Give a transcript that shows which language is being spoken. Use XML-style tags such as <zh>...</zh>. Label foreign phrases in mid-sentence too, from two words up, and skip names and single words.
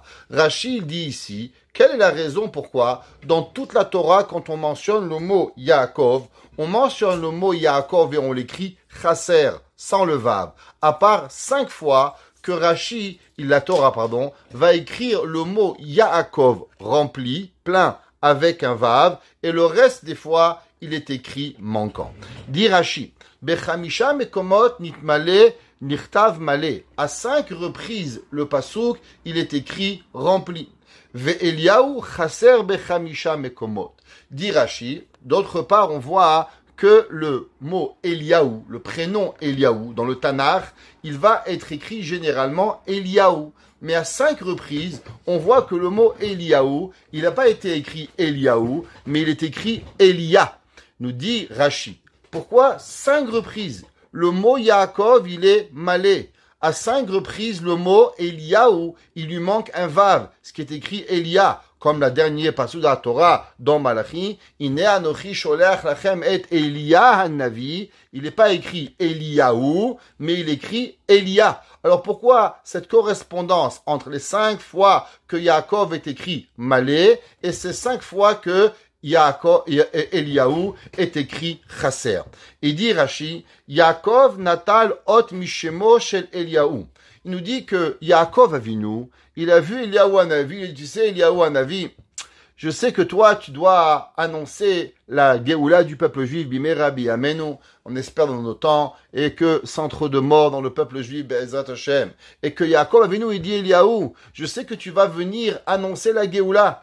<fr>Rashi dit ici, quelle est la raison pourquoi, dans toute la Torah, quand on mentionne le mot Yaakov, on mentionne le mot Yaakov et on l'écrit chasser, sans le vav, à part 5 fois que Rashi, la Torah, va écrire le mot Yaakov rempli, plein, avec un vav, et le reste des fois, il est écrit manquant. Dit Rashi,</fr> <he>בחמישה מקומות נתמלא נכתב מלא.</he> <fr>À 5 reprises, le pasuk, il est écrit rempli.</fr> <he>ואליהו חסר בחמישה מקומות.</he> <fr>Dit Rashi, d'autre part, on voit que le mot Eliaou, le prénom Eliaou, dans le Tanakh, il va être écrit généralement Eliaou. Mais à 5 reprises, on voit que le mot Eliaou, il n'a pas été écrit Eliaou, mais il est écrit Elia, nous dit Rashi. Pourquoi 5 reprises? Le mot Yaakov, il est malé. À 5 reprises, le mot Eliaou, il lui manque un vav, ce qui est écrit Elia, comme la dernière passage de la Torah dans Malachi,</fr> <he>הנה אנכי שולח לכם את אליה הנביא.</he> <fr>Il n'est pas écrit Eliaou, mais il écrit Elia. Alors pourquoi cette correspondance entre les 5 fois que Yaakov est écrit malé et ces 5 fois que Eliaou est écrit chasser? Il dit Rashi,</fr> <he>יעקב נטל אות משמו של אליהו.</he> <fr>Il nous dit que Yaakov Avinu, il a vu Eliaou Hanavi, il dit, tu sais, Eliaou Hanavi, je sais que toi, tu dois annoncer la Géoula du peuple juif,</fr> <he>במהרה בימינו,</he> <fr>on espère dans nos temps, et que sans trop de morts dans le peuple juif,</fr> <he>בעזרת השם,</he> <fr>et que Yaakov Avinu, il dit, Eliaou, je sais que tu vas venir annoncer la Géoula.</fr>